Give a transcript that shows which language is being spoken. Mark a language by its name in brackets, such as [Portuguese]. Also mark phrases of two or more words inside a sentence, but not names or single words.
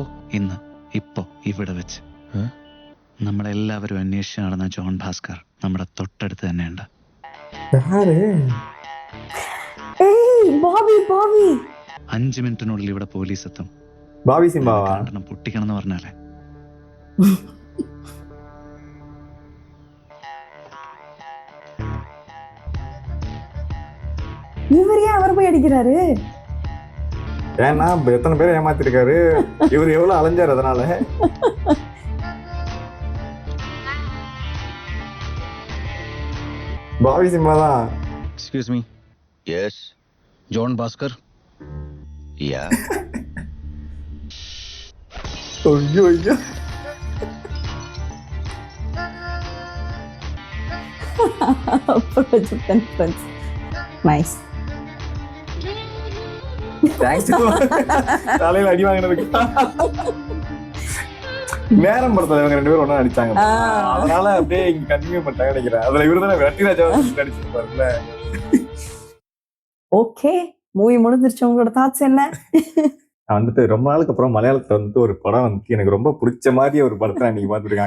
[Malayalam] ഇന്ന്, ഇപ്പോ, ഇവിടെ വെച്ച്. നമ്മളെല്ലാവരും അന്വേഷിച്ച് നടന്ന ജോൺ ഭാസ്കർ നമ്മുടെ തൊട്ടടുത്ത് തന്നെയുണ്ട്. ഏയ് ബോബി 5 മിനിറ്റിനുള്ളിൽ ഇവിടെ പോലീസ് എത്തും. ബാബി സിംബാവാ? പൊട്ടിക്കണം എന്ന് പറഞ്ഞാലേ. [Tamil] இவர் ஏன் அவர் போய் அடிக்கிறாரு? ஏன்னா எத்தனை பேரை ஏமாத்திருக்காரு இவர், எவ்வளவு அலைஞ்சாரு அதனால. பாவி சிம்மா தான். [English] excuse me. எஸ். [Tamil] ஜான் பாஸ்கர். [English] யா. [Tamil] ஐயோ ஐயோ. [English] Project and friends. Nice. தேங்க்ஸ். [Tamil] தலையில அடி வாங்கினதுக்கு. நேரம் படத்துல இவங்க 2 பேரும் ஒண்ணா நடிச்சாங்க. அதனால அப்படியே இங்க கண்டினியூ பண்ணிட்டாங்க நினைக்கிறேன். அதுல இவருதானே வெற்றிராஜா நடிச்சிருப்பாருல்ல. ஓகே, மூவி முடிஞ்சிருச்சு. உங்களோட தாட்ஸ் என்ன? நான் வந்துட்டு ரொம்ப நாளுக்கு அப்புறம் மலையாளத்துல வந்துட்டு ஒரு படம் வந்துட்டு எனக்கு ரொம்ப பிடிச்ச மாதிரி ஒரு படத்தை நான் இன்னைக்கு பார்த்துருக்கேன்.